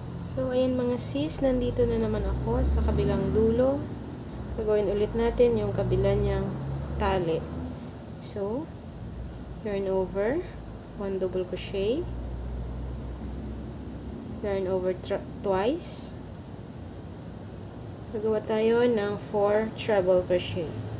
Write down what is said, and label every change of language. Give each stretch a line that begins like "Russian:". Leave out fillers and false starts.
Filipino: So, ayan mga sis, nandito na naman ako sa kabilang dulo. Gagawin ulit natin yung kabila niyang tali.
English: So, yarn over, 1 double crochet, yarn over twice.
Filipino: Gagawa tayo ng 4 treble crochet.